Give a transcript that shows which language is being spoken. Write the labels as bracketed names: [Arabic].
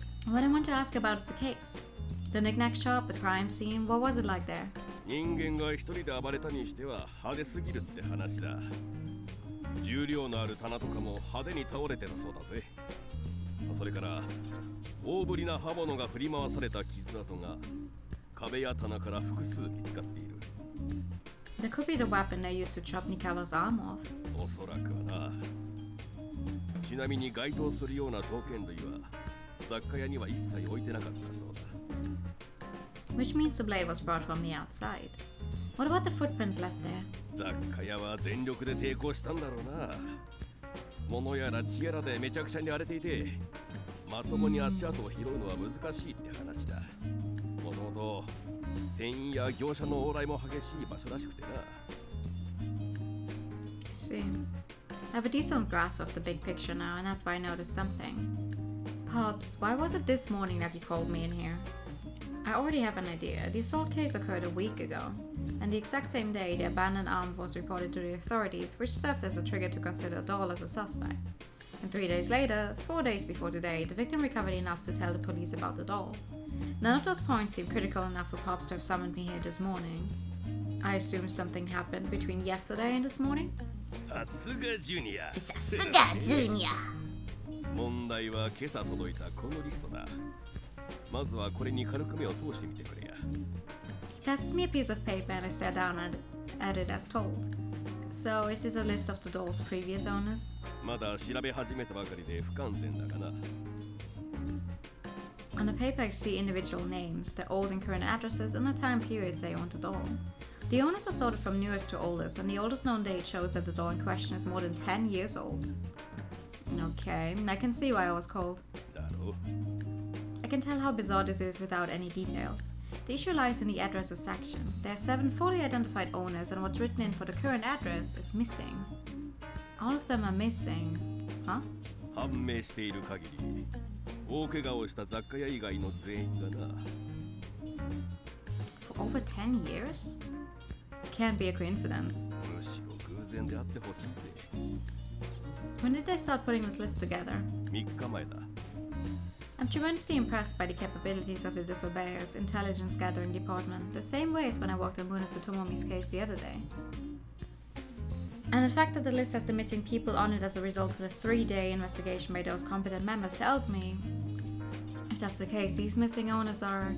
[English] What I want to ask about is the case. The knick-knack shop, the crime scene, what was it like there? [Japanese] 人間が一人で暴れたにしては派手すぎるって話だ。重量のある棚とかも派手に倒れてるそうだぜ。それから大ぶりな刃物が振り回された傷跡が壁や棚から複数見つかっている。 [English] That could be the weapon they used to chop Nikawa's arm off. [Japanese] おそらくはな。ちなみに該当するような刀剣類は雑貨屋には一切置いてなかったそうだ。 [English] Which means the blade was brought from the outside. What about the footprints left there? [Japanese] 雑貨屋は全力で抵抗したんだろうな。物やら血やらでめちゃくちゃに荒れていて、まともに足跡を拾うのは難しいって話だ。もともと店員や業者の往来も激しい場所らしくてな。 [English] See, I have a decent grasp of the big picture now, and that's why I noticed something. Pops, why was it this morning that you called me in here? I already have an idea. The assault case occurred a week ago, and the exact same day the abandoned arm was reported to the authorities, which served as a trigger to consider Doll as a suspect. And 3 days later, 4 days before today, the victim recovered enough to tell the police about the doll. None of those points seem critical enough for Pops to have summoned me here this morning. I assume something happened between yesterday and this morning? [Japanese] さすがジュニア。さすがジュニア。問題は今朝届いたこのリストだ。まずはこれに軽く目を通してみてくれや。 [English] He passes me a piece of paper and I stare down at it as told. So, is this a list of the doll's previous owners? [Japanese] まだ調べ始めたばかりで不完全だがな。 [English] On the paper I see individual names, their old and current addresses, and the time periods they owned the doll. The owners are sorted from newest to oldest, and the oldest known date shows that the doll in question is more than 10 years old. Okay, I can see why I was called. [Japanese] だろう。 [English] I can tell how bizarre this is without any details. The issue lies in the addresses section. There are 7 fully identified owners and what's written in for the current address is missing. All of them are missing. Huh? [Japanese] 判明している限り、大怪我をした雑貨屋以外の全員がな。 [English] For over 10 years? Can't be a coincidence. [Japanese] むしろ偶然であってほしいぜ。 [English] When did they start putting this list together? [Japanese] 3日前だ。 [English] I'm tremendously impressed by the capabilities of the Disobeyers intelligence gathering department, the same way as when I worked on Munasa Tomomi's case the other day. And the fact that the list has the missing people on it as a result of the 3-day investigation by those competent members tells me, if that's the case, these missing owners are...